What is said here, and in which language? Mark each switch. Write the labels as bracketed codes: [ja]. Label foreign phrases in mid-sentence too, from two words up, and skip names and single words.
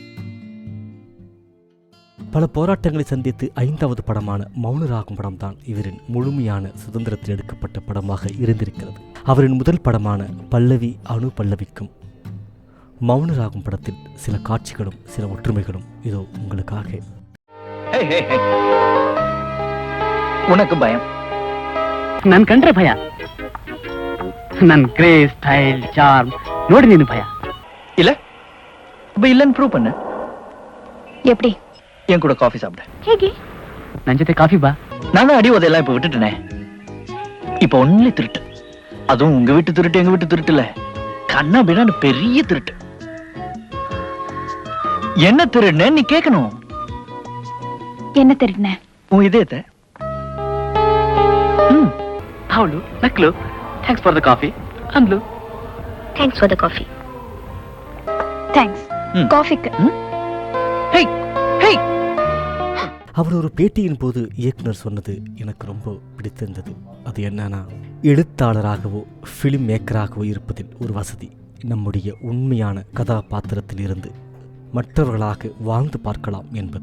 [ta] பல போராட்டங்களை சந்தித்து 5வது படமான மௌனராகம் படம் தான் இவரின் முழுமையான சுதந்திரத்தில் எடுக்கப்பட்ட படமாக இருந்திருக்கிறது. அவரின் முதல் படமான பல்லவி அணு பல்லவிக்கும் மௌனராகும் படத்தில் சில காட்சிகளும் சில ஒற்றுமைகளும் இதோ உங்களுக்காக. உனக்கு பயம்? [kn] ನನ್ ಕಂಡ್ರೆ ಭಯ. ನನ್ [en] grace style charm [kn] ನೋಡಿ ನೀನು ಭಯ [ta] இல்ல? அப்ப இல்லன்னு ப்ரூவ் பண்ணு. எப்படி? என் கூட காஃபி சாப்பிட. [kn] ಹೇಗೆ? ನನ್ ಜೊತೆ ಕಾಫಿ ಬಾ. [ta] நானும் அடி உதையெல்லாம் இப்ப விட்டுட்டேனே. இப்ப ஒன்லி திருட்டு. அதுவும் உங்க வீட்டு திருட்டு எங்க வீட்டு திருட்டு இல்ல, கண்ணா பின்னாடி பெரிய திருட்டு. என்ன திருடுன நீ கேட்கணும். என்ன திருடின? உன் இதயத்தை. [kn] ಅವಳು ನಕ್ಲು [en] thanks for the coffee [kn] ಅಂದ್ಲು. [en] Thanks for the coffee. Thanks காஃபிக்கு. [ta] ஹேய் ஹேய். அவர் ஒரு பேட்டியின் போது இயக்குனர் சொன்னது எனக்கு ரொம்ப பிடித்திருந்தது. அது என்னன்னா, எழுத்தாளராகவோ [en] film makeraagavo [ta] இருப்பதில் ஒரு வசதி, நம்முடைய உண்மையான கதாபாத்திரத்தில் இருந்து மற்றவர்களாக வாழ்ந்து பார்க்கலாம் என்பது.